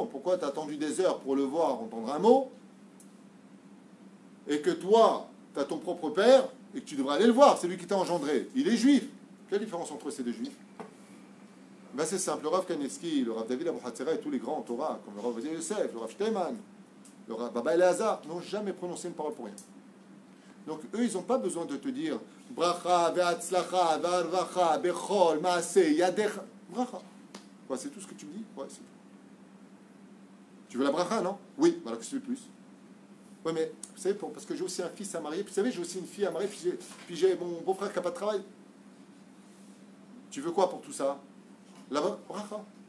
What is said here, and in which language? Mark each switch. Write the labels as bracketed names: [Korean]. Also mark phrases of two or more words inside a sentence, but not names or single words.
[French] Pourquoi tu as attendu des heures pour le voir entendre un mot, et que toi, tu as ton propre père, et que tu devrais aller le voir, c'est lui qui t'a engendré. Il est juif. Quelle différence entre ces deux juifs? Ben c'est simple, le Rav Kanievski, le Rav David Abu Hatzera et tous les grands en Torah, comme le Rav Ovadia Yosef, le Rav Shteiman, le Rav Baba Eleazar, n'ont jamais prononcé une parole pour rien. Donc eux, ils n'ont pas besoin de te dire [Hebrew] ברכה, והצלחה, והרווחה, בכל, מעשה, ידיך. [French] Bracha. Quoi, c'est tout ce que tu me dis? Ouais, c'est tout. Tu veux la bracha, non? Oui. Alors qu'est-ce que tu veux plus? Oui, mais vous savez, parce que j'ai aussi un fils à marier, puis vous savez, j'ai aussi une fille à marier, puis j'ai mon beau-frère qui n'a pas de travail. Tu veux quoi pour tout ça? Là-bas, bracha.